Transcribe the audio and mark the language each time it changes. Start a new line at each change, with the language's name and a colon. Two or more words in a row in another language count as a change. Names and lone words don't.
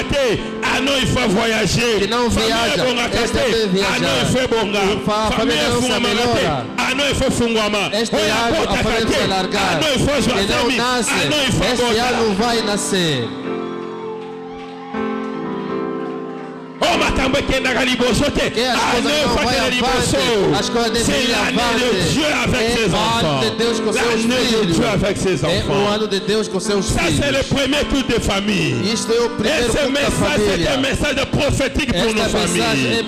Portuguese: Que não viaja, este deve viajar. A família não se melhora. Este ano a família vai largar. Que não nasce, este ano vai nascer.
French: C'est l'année de Dieu avec ses enfants. L'année de Dieu avec ses enfants. Ça c'est le premier tour de famille. Et ce message c'est un message prophétique pour nos familles.